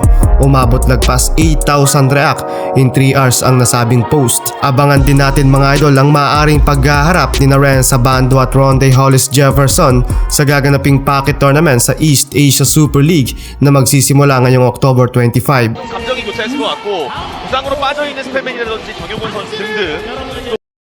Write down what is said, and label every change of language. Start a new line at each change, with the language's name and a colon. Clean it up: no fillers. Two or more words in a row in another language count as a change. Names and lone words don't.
Filipino: Umabot lagpas 8,000
English: react in 3 hours
Filipino: ang nasabing post. Abangan din natin mga idol ang maaaring paghaharap ni Renz Abando at Rondae Hollis Jefferson sa gaganaping
English: pocket tournament
Filipino: sa East Asia Super League na magsisimula ngayong October 25.
Korean: 감정이 교차했을 것 같고 부상으로 빠져있는 스펠맨이라든지 정용훈 선수 등등 또